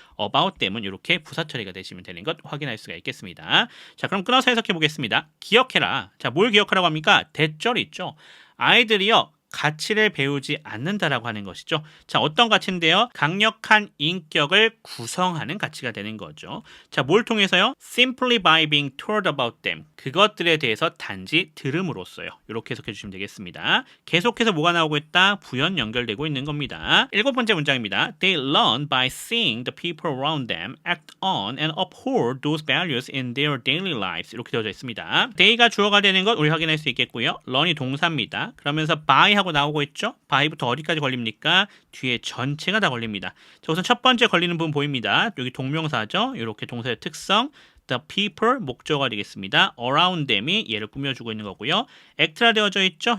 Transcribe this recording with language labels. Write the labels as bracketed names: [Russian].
[English] about them [Korean] 은 이렇게 부사 처리가 되시면 되는 것 확인할 수가 있겠습니다. 자, 그럼 끊어서 해석해 보겠습니다. 기억해라. 자, 뭘 기억하라고 합니까? 대절 있죠. 아이들이요. 가치를 배우지 않는다라고 하는 것이죠. 자, 어떤 가치인데요? 강력한 인격을 구성하는 가치가 되는 거죠. 자, 뭘 통해서요? [English] Simply by being told about them. [Korean] 그것들에 대해서 단지 들음으로써요. 이렇게 해석해 주시면 되겠습니다. 계속해서 뭐가 나오고 있다? 부연 연결되고 있는 겁니다. 7번째 문장입니다. [English] They learn by seeing the people around them act on and uphold those values in their daily lives. [Korean] 이렇게 되어져 있습니다. they가 주어가 되는 것 우리 확인할 수 있겠고요. learn이 동사입니다. 그러면서 by 하고 나오고 있죠? by부터 어디까지 걸립니까? 뒤에 전체가 다 걸립니다. 자, 우선 첫 번째 걸리는 부분 보입니다. 여기 동명사죠? 이렇게 동사의 특성. [English] The people [Korean] 목적어가 되겠습니다. [English] around them [Korean] 이 얘를 꾸며주고 있는 거고요. act라 되어져 있죠?